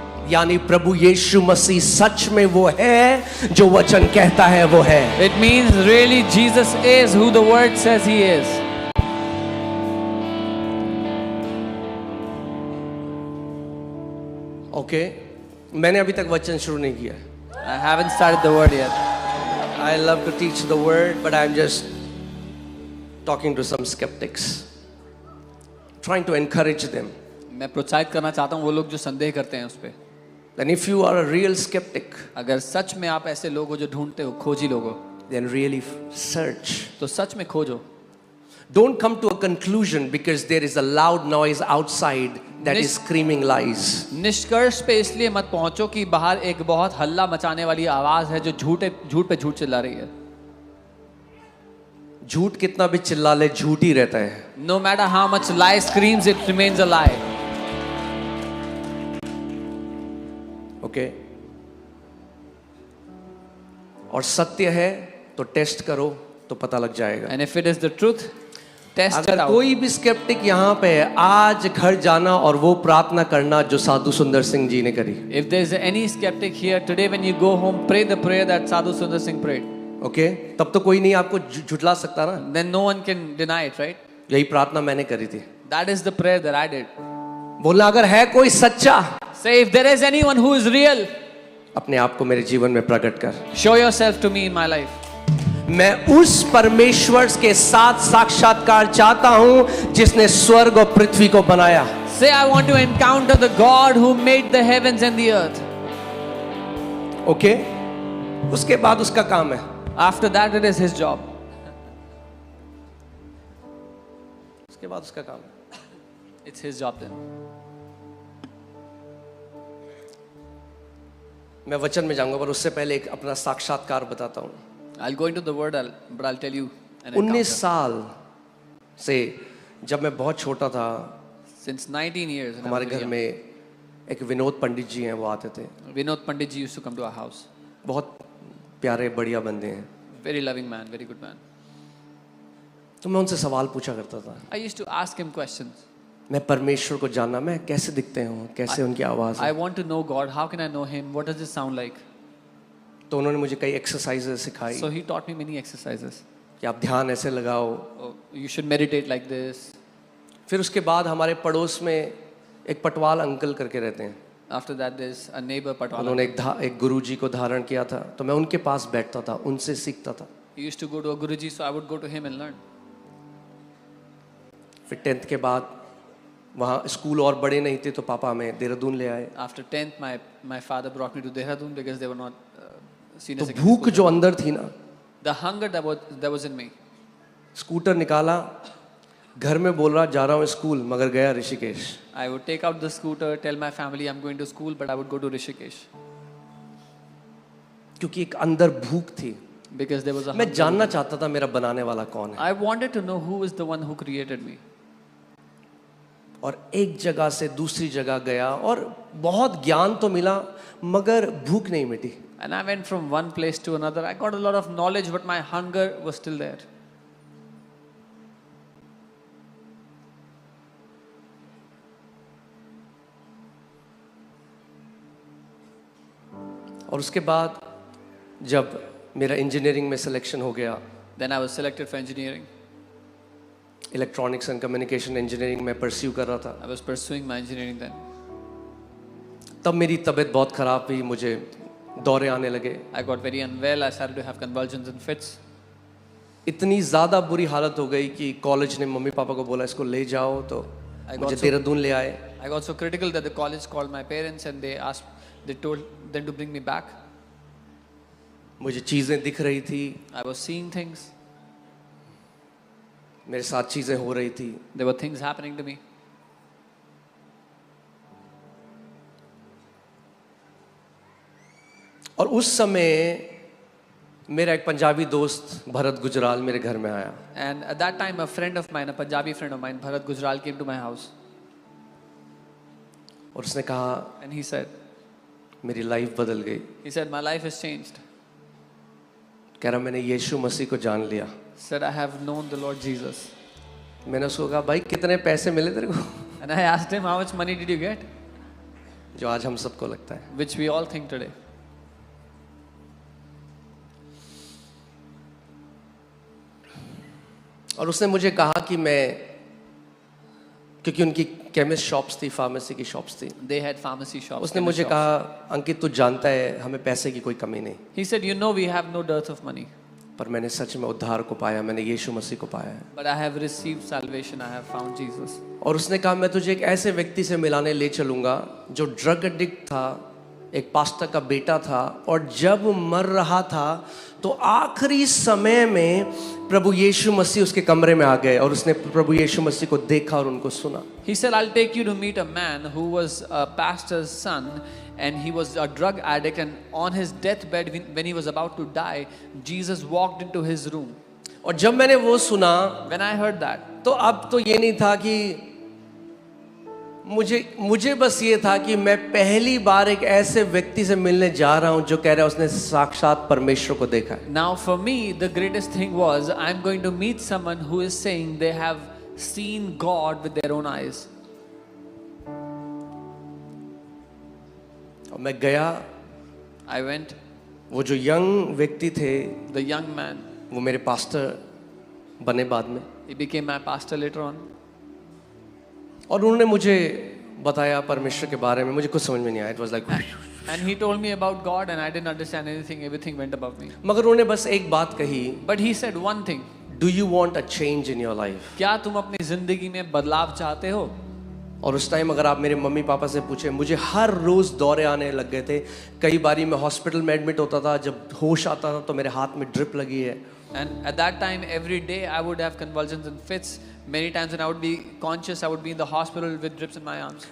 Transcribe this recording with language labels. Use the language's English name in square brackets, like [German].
[Hindi] यानी प्रभु यीशु मसीह सच में वो है जो वचन कहता है वो है। [English] It means really Jesus is who the word says he is. [Hindi] Okay, मैंने अभी तक वचन शुरू नहीं किया। [English] I haven't started the word yet. I love to teach the word, but I'm just talking to some skeptics, trying to encourage them. [Hindi] मैं प्रोत्साहित करना चाहता हूँ वो लोग जो संदेह करते हैं उस पे। [English] And if you are a real skeptic, [Hindi] अगर सच में आप ऐसे लोग हो जो ढूंढते हो, खोजी लोग हो, [English] then really search. [Hindi] तो सच में खोजो। [English] Don't come to a conclusion because there is a loud noise outside that is screaming lies. [Hindi] निष्कर्ष पे इसलिए मत पहुंचो कि बाहर एक बहुत हल्ला मचाने वाली आवाज है जो झूठ पे झूठ चिल्ला रही है। झूठ कितना भी चिल्ला ले, झूठ ही रहता है। [English] No matter how much lie screams, it remains a lie. Okay? [Hindi] और सत्य है तो टेस्ट करो तो पता लग जाएगा। [English] And if it is the truth, test it [Hindi] अगर [English] out. [Hindi] कोई भी स्केप्टिक यहाँ पे है, आज घर जाना और वो प्रार्थना करना जो साधु सुंदर सिंह जी ने करी। [English] If there is any skeptic here today, when you go home, pray the prayer that Sadhu Sundar Singh prayed. [Hindi] Okay तब तो कोई नहीं आपको झुठला सकता ना. [English] Then no one can deny it, right? [Hindi] यही प्रार्थना मैंने करी थी. [English] That is the prayer that I did. [Hindi] बोलना अगर है कोई सच्चा, [English] Say, if there is anyone who is real, [Hindi] अपने आप को मेरे जीवन में प्रकट कर. [English] show yourself to me in my life. [Hindi] मैं उस परमेश्वर के साथ साक्षात्कार चाहता हूं जिसने स्वर्ग और पृथ्वी को बनाया. [English] Say, I want to encounter the God who made the heavens and the earth. [Hindi] Okay उसके बाद उसका काम है. [English] After that, it is his job. [Hindi] उसके बाद उसका काम है. [English] It's his job then. [Hindi] मैं वचन में जाऊंगा पर उससे पहले एक अपना साक्षात्कार बताता हूं. [English] I'll go into the word, but I'll tell you an [Hindi] 19 [English] encounter. [Hindi] साल से जब मैं बहुत छोटा था, [English] Since 19 years, when I [Hindi] हमारे [English] was [Hindi] घर [English] young, [Hindi] में एक विनोद पंडित जी हैं, वो आते थे. [English] Vinod Pandit ji used to come to our house. [Hindi] बहुत प्यारे बढ़िया बंदे हैं. [English] Very loving man, very good man. [Hindi] तो मैं उनसे सवाल पूछा करता था. [English] I used to ask him questions. [Hindi] मैं परमेश्वर को जानना, मैं कैसे दिखते हूँ, कैसे उनकी आवाज़ [English] I [Hindi] है. [English] want to know God. How can I know him? What does it sound like? [Hindi] तो उन्होंने मुझे कई एक्सरसाइजेस सिखाई [English] So he taught me many exercises. [Hindi] कि आप ध्यान ऐसे लगाओ. [English] Oh, you should meditate like this. [Hindi] फिर उसके बाद हमारे पड़ोस में एक पटवाल अंकल करके रहते हैं. [English] After that, there's a neighbor Patwala. [Hindi] उन्होंने एक गुरुजी को धारण किया था, तो मैं उनके पास बैठता था, उनसे सीखता था. [English] He used to go to a Guruji, so I would go to him and learn. [Hindi] फिर 10th के बाद वहाँ स्कूल और बड़े नहीं थे, तो पापा हमें देहरादून ले आए. [English] After 10th, my father brought me to Dehradun because they were not senior [Hindi] तो [English] secondary [Hindi] भूख [English] school. [Hindi] जो अंदर थी ना, [English] The hunger that was in me. [Hindi] Scooter निकाला, घर में बोल रहा जा रहा हूँ स्कूल, मगर गया Rishikesh. [English] I would take out the scooter, tell my family I'm going to school, but I would go to Rishikesh [Hindi] क्योंकि एक अंदर भूख थी. [English] because there was a [Hindi] मैं [English] hunger. [Hindi] जानना चाहता था मेरा बनाने वाला कौन है. [English] I wanted to know who is the one who created me. [Hindi] और एक जगह से दूसरी जगह गया और बहुत ज्ञान तो मिला, मगर भूख नहीं मिटी. [English] And I went from one place to another. I got a lot of knowledge, but my hunger was still there. [Hindi] और उसके बाद जब मेरा इंजीनियरिंग में सिलेक्शन हो गया, [English] Then I was selected for engineering. [Hindi] Electronics and communication engineering में pursue कर रहा था. [English] I was pursuing my engineering then. [Hindi] तब मेरी तबीयत बहुत ख़राब हुई, मुझे दौरे आने लगे. [English] I got very unwell. I started to have convulsions and fits. [Hindi] इतनी ज़्यादा बुरी हालत हो गई कि कॉलेज ने मम्मी पापा को बोला इसको ले जाओ, तो [English] I [Hindi] मुझे [English] got [Hindi] देहरादून ले आए. [English] I got so critical that the college called my parents and they told them to bring me back. [Hindi] मुझे चीज़ें दिख रही थी, [English] I was seeing things. [Hindi] मेरे साथ चीज़ें हो रही थी. [English] There were things happening to me. [Hindi] और उस समय मेरा एक पंजाबी दोस्त भरत गुजराल मेरे घर में आया. [English] And at that time, a friend of mine, a Punjabi friend of mine, Bharat Gujral, came to my house. [Hindi] और उसने कहा [English] And he said, [Hindi] मेरी लाइफ बदल गई. [English] my life has changed. [Hindi] कह रहा मैंने यीशु मसीह को जान लिया. [English] Said, I have known the Lord Jesus. [Hindi] मैंने उसको कहा भाई कितने पैसे मिले तेरे को, [English] And I asked him, how much money did you get? [Hindi] जो आज हम सबको लगता है. [English] Which we all think today. [Hindi] और उसने मुझे कहा कि मैं, क्योंकि उनकी केमिस्ट शॉप्स थी, फार्मेसी की शॉप्स थी, [English] They had pharmacy shops. [Hindi] उसने [English] chemist [Hindi] मुझे [English] shops. [Hindi] कहा अंकित तू जानता है हमें पैसे की कोई कमी नहीं, [English] He said, we have no dearth of money. [Hindi] पर मैंने सच में उद्धार को पाया, मैंने यीशु मसीह को पाया है. [English] But I have received salvation. I have found Jesus. [Hindi] और उसने कहा मैं तुझे एक ऐसे व्यक्ति से मिलाने ले चलूंगा जो ड्रग एडिक्ट था, एक पास्टर का बेटा था, और जब मर रहा था तो आखिरी समय में प्रभु यीशु मसीह उसके कमरे में आ गए और उसने प्रभु यीशु मसीह को देखा और उनको सुना. [English] He said, I'll take you to meet a man who was a pastor's son and he was a drug addict, and on his deathbed when he was about to die, Jesus walked into his room. [Hindi] और जब मैंने वो सुना [English] When I heard that, [Hindi] तो अब तो ये नहीं था कि मुझे बस ये था कि मैं पहली बार एक ऐसे व्यक्ति से मिलने जा रहा हूं जो कह रहा है उसने साक्षात परमेश्वर को देखा है. [English] now for me the greatest thing was I'm going to meet someone who is saying they have seen God with their own eyes. [Hindi] और मैं गया [English] I went [Hindi] वो जो यंग व्यक्ति थे [English] the young man, [Hindi] वो मेरे पास्टर बने बाद में, [English] he became my pastor later on. [Hindi] और उन्होंने मुझे बताया परमेश्वर के बारे में, मुझे कुछ समझ में नहीं आया. [English] It was like, And he told me about God and I didn't understand anything. Everything went above me. [Hindi] मगर उन्होंने बस एक बात कही, [English] But he said one thing. Do you want a change in your life? [Hindi] क्या तुम अपनी जिंदगी में बदलाव चाहते हो? और उस टाइम अगर आप मेरे मम्मी पापा से पूछे, मुझे हर रोज दौरे आने लग गए थे. कई बारी मैं हॉस्पिटल में एडमिट होता था, जब होश आता था तो मेरे हाथ में ड्रिप लगी है. [English] And at that time, every day I would have convulsions and fits. Many times when I would be conscious, I would be in the hospital with drips in my arms.